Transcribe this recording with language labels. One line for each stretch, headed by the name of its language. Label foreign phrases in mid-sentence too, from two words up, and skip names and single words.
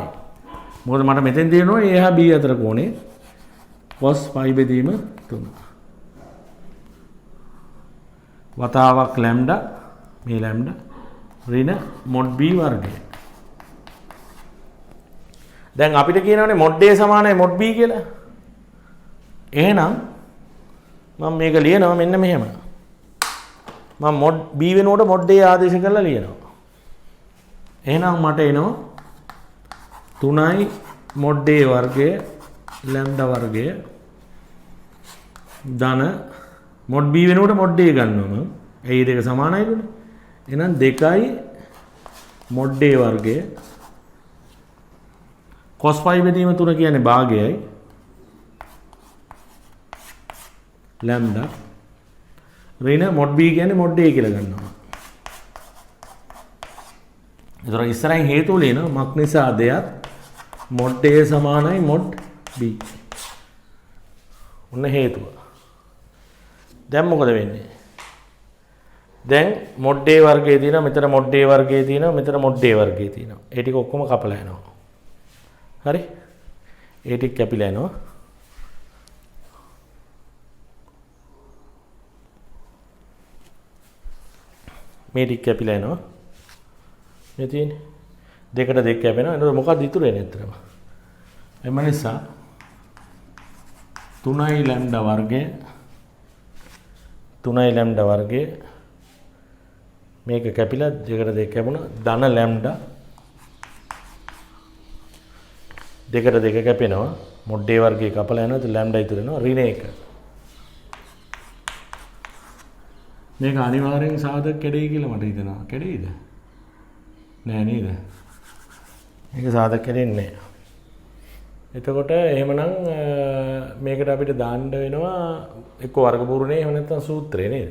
Sinhala: මොකද මට මෙතෙන් තියෙනවා a හා b අතර කෝණේ
English: cos phi
Sinhala: බෙදීම 3. වතාවක් lambda මේ
English: lambda ඍණ mod b
Sinhala: වර්ගය. දැන් අපිට කියනවානේ
English: mod a
Sinhala: සමානයි
English: mod b
Sinhala: කියලා. එහෙනම් මම මේක ලියනවා මෙන්න මෙහෙම. මම
English: mod b
Sinhala: වෙනුවට
English: mod a
Sinhala: ආදේශ කරලා ලියනවා. එහෙනම් මට එනවා
English: 3i mod a
Sinhala: වර්ගය lambda වර්ගය ධන
English: mod b
Sinhala: වෙනුවට
English: mod a
Sinhala: ගන්නවා මම ඇයි දෙක සමානයිනේ. එහෙනම් 2යි
English: mod a
Sinhala: වර්ගය
English: cos phi
Sinhala: බෙදීම 3 කියන්නේ භාගයයි lambda ඍණ
English: mod b
Sinhala: කියන්නේ
English: mod a
Sinhala: කියලා ගන්නවා. ඒතර ඉස්සරහින් හේතුව ලියනවා මක් නිසා දෙයක්
English: mod a
Sinhala: සමානයි
English: mod b.
Sinhala: ඔන්න හේතුව. දැන් මොකද වෙන්නේ? දැන්
English: mod a
Sinhala: වර්ගයේ තියෙනවා මෙතන
English: mod a
Sinhala: වර්ගයේ තියෙනවා මෙතන
English: mod a
Sinhala: වර්ගයේ තියෙනවා. ඒ ටික ඔක්කොම කපලා යනවා. හරි? ඒ ටික කැපිලා යනවා. මේ ටික කැපිලා යනවා. මේ තියෙන්නේ දෙකට දෙක කැපෙනවා. එතකොට මොකක්ද ඉතුරු වෙන්නේ අතරම? එම නිසා
English: 3i lambda
Sinhala: වර්ගය
English: 3i lambda
Sinhala: වර්ගය මේක කැපිලා දෙකට දෙක කැපුණා ධන lambda දෙකට දෙක කැපෙනවා
English: mod a
Sinhala: වර්ගයේ කපලා යනවා તો lambda ඉතුරු වෙනවා ඍණ 1. මේක අනිවාර්යෙන් සාධක කැඩෙයි කියලා මට හිතෙනවා. කැඩෙයිද? නෑ නේද? මේක සාධක කැඩෙන්නේ නෑ. එතකොට එහෙමනම් මේකට අපිට දාන්න වෙනවා එක්ක වර්ගමූලනේ එහෙම නැත්නම් සූත්‍රය නේද?